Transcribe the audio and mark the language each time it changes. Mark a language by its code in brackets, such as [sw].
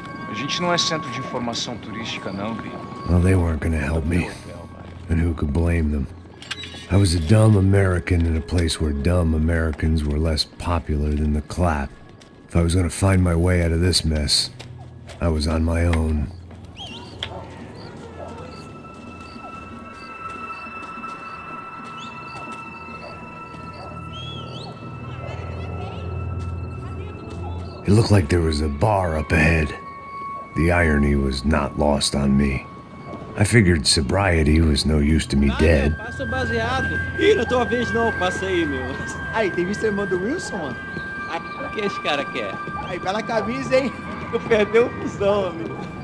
[pt] A gente não é centro de informação turística, não, Gui. [en] Well, they weren't gonna help me. And who could blame them? I was a dumb American in a place where dumb Americans were less popular than the clap. If I was gonna find my way out of this mess, I was on my own. It looked like there was a bar up ahead. The irony was not lost on me. I figured sobriety was no use to me dead. [pt] Passa o baseado. Ih, não tua vez não. Passa aí, meu. Aí, tem visto a irmã do Wilson, mano? Aí, o que esse cara quer? Aí, bela camisa, hein? Eu perdeu o fusão, amigo.